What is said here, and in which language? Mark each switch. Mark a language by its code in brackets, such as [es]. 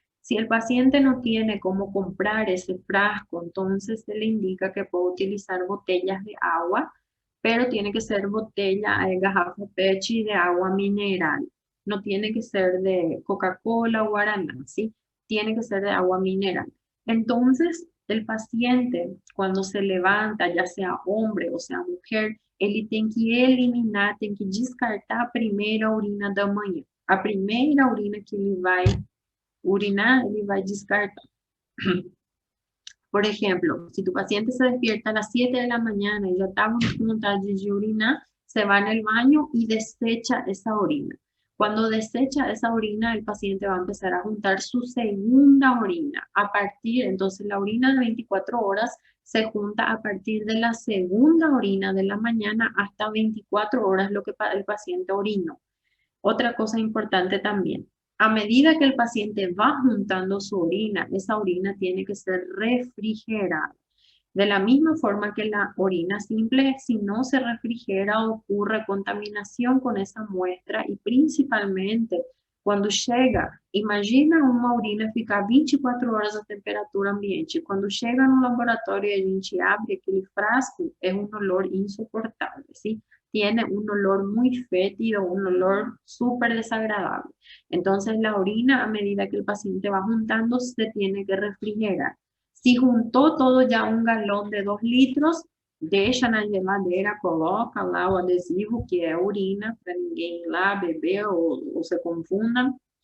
[es] Si el paciente no tiene cómo comprar ese frasco, entonces se le indica que puede utilizar botellas de agua, pero tiene que ser botella de garrafa PET de agua mineral. No tiene que ser de Coca-Cola o Guaraná, ¿sí? Tiene que ser de agua mineral. Entonces, el paciente, cuando se levanta, ya sea hombre o sea mujer, [pt] ele tem que eliminar, tem que descartar a primeira urina da manhã. A primeira urina que ele vai urinar, ele vai descartar. [es] Por ejemplo, si tu paciente se despierta a las 7 de la mañana y ya está con [pt] vontade de urinar, [es] se va en el baño y desecha esa orina. Cuando desecha esa orina, el paciente va a empezar a juntar su segunda orina. A partir, entonces la orina de 24 horas se junta a partir de la segunda orina de la mañana hasta 24 horas lo que el paciente orinó. Otra cosa importante también, a medida que el paciente va juntando su orina, esa orina tiene que ser refrigerada. De la misma forma que la orina simple, si no se refrigera, ocurre contaminación con esa muestra y principalmente [pt] quando chega, imagina uma urina ficar 24 horas a temperatura ambiente. Quando chega no laboratório e a gente abre aquele frasco, é um olor insoportável, ¿sí? [es] Tiene un olor muy fétido, un olor súper desagradable. Entonces la orina, a medida que el paciente va juntando, se tiene que refrigerar. Si juntó todo ya un galón de 2 litros, [pt] deixa na geladeira, coloca lá o adesivo, que é urina, para ninguém ir lá beber ou se confundam.